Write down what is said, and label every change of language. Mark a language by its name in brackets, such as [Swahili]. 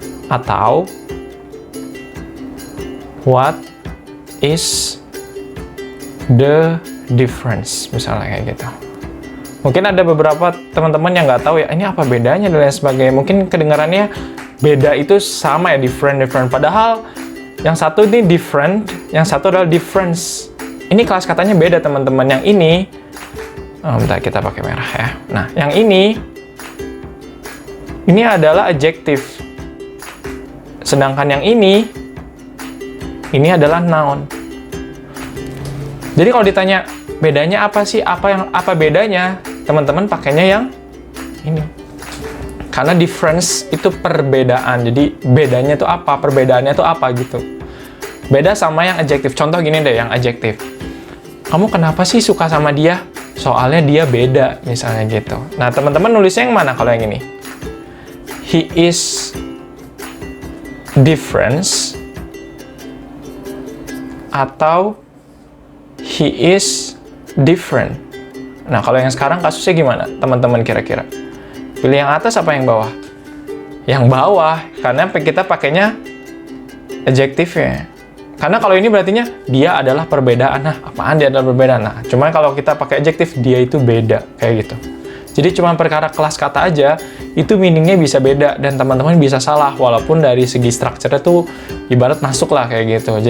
[English] Atau what is the difference? [Indonesian] Misalnya kayak gitu. Mungkin ada beberapa teman-teman yang nggak tahu ya, ini apa bedanya dan lain sebagainya. Mungkin kedengarannya beda itu sama ya, different. Padahal yang satu ini different, yang satu adalah difference. Ini kelas katanya beda teman-teman. Yang ini, bentar kita pakai merah ya. Nah, yang ini adalah adjektif. Sedangkan yang ini adalah noun. Jadi kalau ditanya bedanya apa sih? Apa bedanya? Teman-teman pakainya yang ini. Karena difference itu perbedaan. Jadi bedanya itu apa? Perbedaannya itu apa gitu. Beda sama yang adjektif. Contoh gini deh, yang adjektif. Kamu kenapa sih suka sama dia? Soalnya dia beda, misalnya gitu. Nah, teman-teman nulisnya yang mana kalau yang ini? [English] He is different atau he is different. [Indonesian] Nah, kalau yang sekarang kasusnya gimana? Teman-teman kira-kira? Pilih yang atas apa yang bawah? Yang bawah, karena kita pakainya adjektifnya. Karena kalau ini berartinya dia adalah perbedaan. Nah, apaan dia adalah perbedaan? Nah, cuma kalau kita pakai adjektif, dia itu beda, kayak gitu. Jadi cuma perkara kelas kata aja, itu meaningnya bisa beda, dan teman-teman bisa salah, walaupun dari segi strukturnya tuh ibarat masuk lah, kayak gitu.